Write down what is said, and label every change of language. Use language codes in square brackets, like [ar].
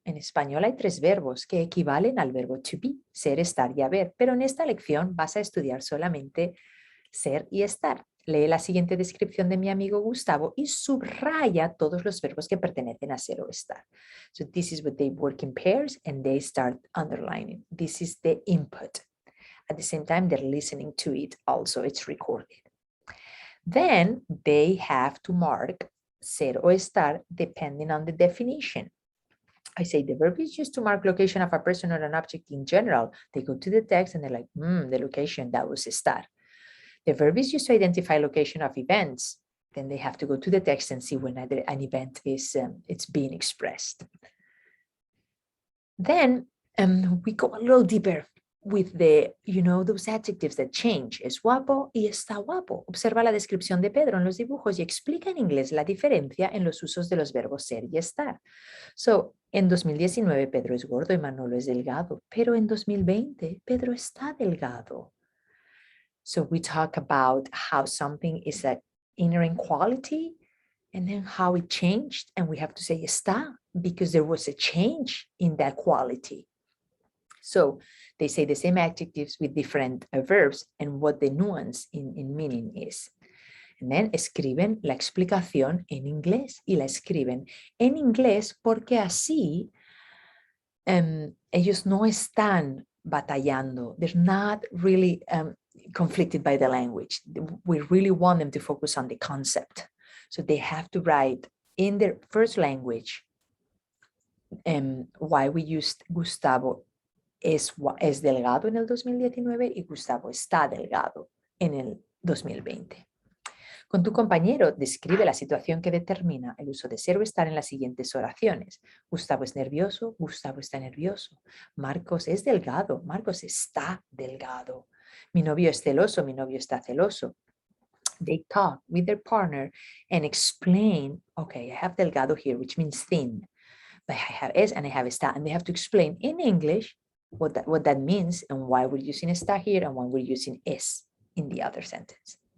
[es] En español hay 3 verbos que equivalen al verbo to be, ser, estar y haber, pero en esta lección vas a estudiar solamente ser y estar. Lee la siguiente descripción de mi amigo Gustavo y subraya todos los verbos que pertenecen a ser o estar. [en] So this is what they work in pairs and they start underlining. This is the input. At the same time, they're listening to it also, it's recorded. Then they have to mark ser o estar depending on the definition. I say the verb is used to mark location of a person or an object in general. They go to the text and they're like, the location, that was estar. The verb is used to identify location of events. Then they have to go to the text and see when an event is it's being expressed. Then we go a little deeper with the, those adjectives that change. [es] Es guapo y está guapo. Observa la descripción de Pedro en los dibujos y explica en inglés la diferencia en los usos de los verbos ser y estar. So, en 2019 Pedro es gordo y Manolo es delgado, pero en 2020 Pedro está delgado. [en] So we talk about how something is an inherent quality and then how it changed, and we have to say está because there was a change in that quality. So they say the same adjectives with different verbs and what the nuance in meaning is. [es] And then escriben la explicación en inglés y la escriben en inglés porque así ellos no están batallando. [en] They're not really conflicted by the language. We really want them to focus on the concept. So they have to write in their first language why we used [es] Gustavo es delgado en el 2019 y Gustavo está delgado en el 2020. Con tu compañero, describe la situación que determina el uso de ser o estar en las siguientes oraciones. Gustavo es nervioso, Gustavo está nervioso. Marcos es delgado, Marcos está delgado. Mi novio es celoso, mi novio está celoso. [en] They talk with their partner and explain, okay, I have delgado here, which means thin, but I have es and I have está, and they have to explain in English what that means and why we're using está here and why we're using es in the other sentence.